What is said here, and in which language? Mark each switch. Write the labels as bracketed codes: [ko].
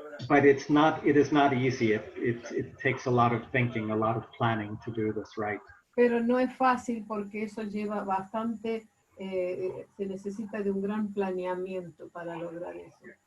[en] But it is not easy. It takes a lot of thinking, a lot of planning to do this right. [es] Pero no es fácil porque eso lleva bastante, se necesita de un gran planeamiento para lograr eso.